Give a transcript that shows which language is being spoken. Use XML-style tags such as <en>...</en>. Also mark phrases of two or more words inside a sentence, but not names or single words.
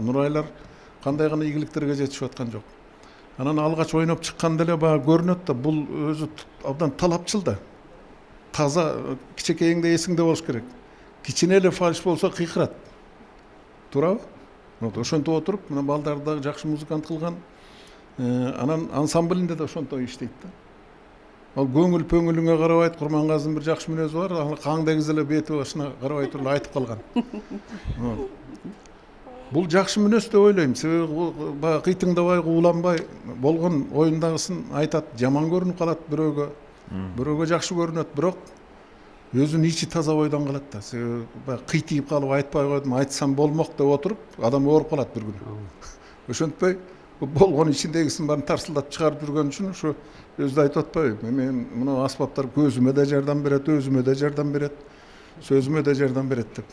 <ky>Нурайлар кандай гана ийгиликтерге жетишип аткан жок. Анан алгач ойноп чыкканда эле баягы көрүнөт да, бул өзү абдан талапчыл да. Таза, кичекейиңде эсиңде болуш керек. Кичине эле фальш болсо кыйкырат. Туурабы? Ошентип отуруп, мына балдарды да жакшы музыкант кылган. Анан ансамблинде да ошонтой иштейт да.</ky> <kk>Ал көңіл пөңіліңе қарабайт, Құрманғазының бір жақсы мінезі бар, қаңдагыз эле беті башына қарабай туруп айтып қалған. Бұл жақсы мінез деп ойлаймын. Себебі қитыңдабай, уланбай болған ойындағысын айтат, жаман көрініп қалат бирөөгө жақсы көрінөт,</kk> <ky>бирок өзүнүн ичи таза ойдан калат да. Себеби кыйтыйып калып айтпай койдум, айтсам болмок деп отуруп, адам ооруп калат бир күнү. Ошентпей болгон ичиндегисин баарын тарсылдатып чыгарып жүргөн үчүн ошо өзү айтып атпайбы, мен мына аспаптар көзүмө да жардам берет, өзүмө да жардам берет, сөзүмө да жардам берет деп.</ky>